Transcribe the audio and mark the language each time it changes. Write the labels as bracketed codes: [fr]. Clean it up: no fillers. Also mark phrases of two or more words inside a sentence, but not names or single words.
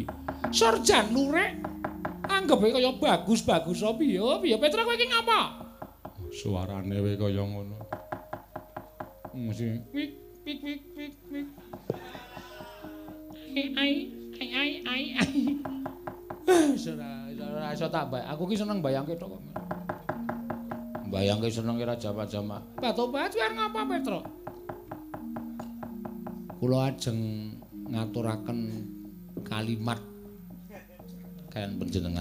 [jv] Sorjan lurek. Anggepe kaya bagus-bagus apa piye? Piye Petra kowe iki ngapa? Suarane wae kaya ngono. Mesti wik wik wik wik wik. Ai Ora iso tak bayang. Aku ki seneng bayangke tok kok. Bayangke senenge Raja Pajama. Batobat kuwi arep ngapa, Petro? Kula ajeng ngaturaken kalimat kalian panjenengan.